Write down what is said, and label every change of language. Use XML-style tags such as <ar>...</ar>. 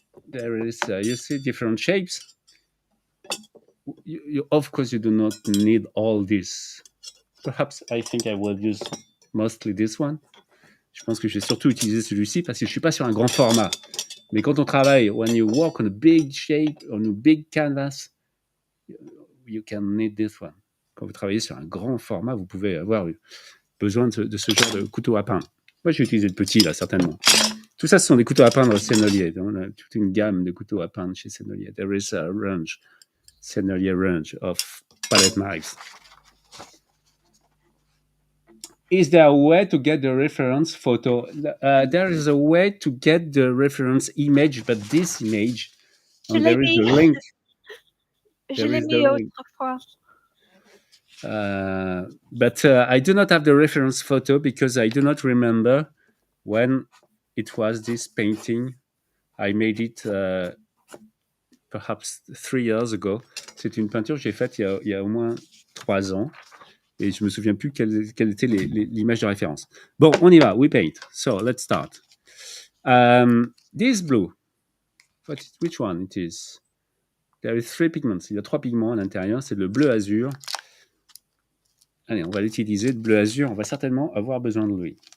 <en>There is, you see, different shapes. Of course, you do not need all this. Perhaps I think I will use mostly this one.</en> <fr>Je pense que je vais surtout utiliser celui-ci parce que je ne suis pas sur un grand format.</fr> <en>Mais quand on travaille, when you work on a big shape, on a big canvas, you can need this one.</en> <fr>Quand vous travaillez sur un grand format, vous pouvez avoir besoin de ce genre de couteau à peindre. Moi, je vais utiliser le petit, là, certainement. Tout ça, ce sont des couteaux à peindre Sennelier. On a toute une gamme de couteaux à peindre chez Sennelier.</fr> <en>There is a range, Sennelier range of palette knives. Is there a way to get the reference photo? There is a way to get the reference image, but this image, and there is the link.</en> <fr>Je l'ai mis autrefois.</fr> <en>But I do not have the reference photo because I do not remember when it was this painting. I made it perhaps 3 years ago.</en> <fr>C'est une peinture que j'ai faite il y a au moins 3 ans. Et je me souviens plus quelle était l'image de référence. Bon, on y va.</fr> <en>We paint. So, let's start. This blue. Which one it is? There is 3 pigments.</en> <fr>Il y a 3 pigments à l'intérieur. C'est le bleu azur. Allez, on va l'utiliser. Le bleu azur, on va certainement avoir besoin de lui.</fr>